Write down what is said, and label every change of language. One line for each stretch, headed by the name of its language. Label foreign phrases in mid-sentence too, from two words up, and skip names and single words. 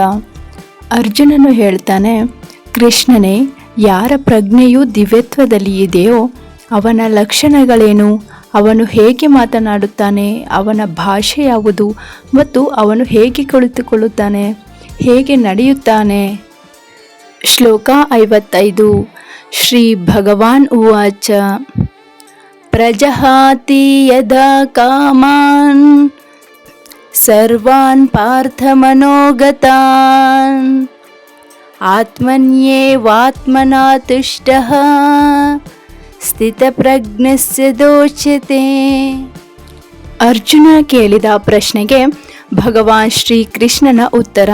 Kannada: ಅರ್ಜುನನು ಹೇಳ್ತಾನೆ, ಕೃಷ್ಣನೇ, ಯಾರ ಪ್ರಜ್ಞೆಯು ದಿವ್ಯತ್ವದಲ್ಲಿ ಇದೆಯೋ ಅವನ ಲಕ್ಷಣಗಳೇನು, ಅವನು ಹೇಗೆ ಮಾತನಾಡುತ್ತಾನೆ, ಅವನ ಭಾಷೆ ಯಾವುದು ಮತ್ತು ಅವನು ಹೇಗೆ ಕುಳಿತುಕೊಳ್ಳುತ್ತಾನೆ, ಹೇಗೆ ನಡೆಯುತ್ತಾನೆ. ಶ್ಲೋಕ 55.
Sanskrit: ಶ್ರೀ ಭಗವಾನ್ ಉವಾಚ ಪ್ರಜಹಾತಿ ಯದಾ ಕಾಮಾನ್ ಸರ್ವಾನ್ ಪಾರ್ಥ ಮನೋಗತಾನ್ ಆತ್ಮನ್ಯೇವಾತ್ಮನಾ ತುಷ್ಟಃ ಸ್ಥಿತಪ್ರಜ್ಞಸ್ಯ ದೋಚ್ಯತೆ.
Kannada: ಅರ್ಜುನ ಕೇಳಿದ ಪ್ರಶ್ನೆಗೆ ಭಗವಾನ್ ಶ್ರೀ ಕೃಷ್ಣನ ಉತ್ತರ.